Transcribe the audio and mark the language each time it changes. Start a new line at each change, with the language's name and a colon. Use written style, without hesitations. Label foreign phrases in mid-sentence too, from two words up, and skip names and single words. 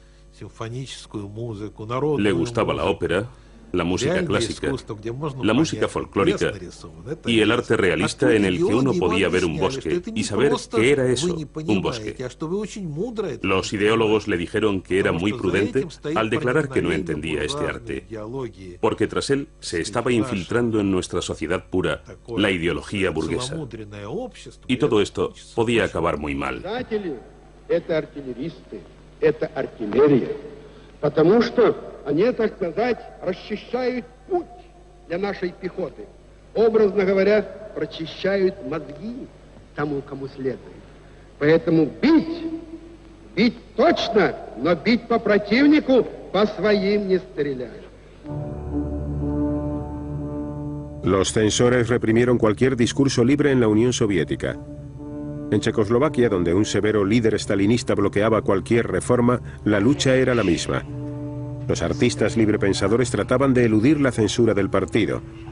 Spanish: Le gustaba la ópera, la música clásica, la música folclórica y el arte realista en el que uno podía ver un bosque y saber qué era eso, un bosque. Los ideólogos le dijeron que era muy prudente al declarar que no entendía este arte, porque tras él se estaba infiltrando en nuestra sociedad pura la ideología burguesa. Y todo esto podía acabar muy mal.
Russian: Они, так сказать, расчищают путь для нашей пехоты. Образно говоря, прочищают мозги тому, кому следует. Поэтому бить точно, но бить по противнику, по своим не стрелять.
Spanish: Los censores reprimieron cualquier discurso libre en la Unión Soviética. En Checoslovaquia, donde un severo líder stalinista bloqueaba cualquier reforma, la lucha era la misma. Los artistas librepensadores trataban de eludir la censura del partido.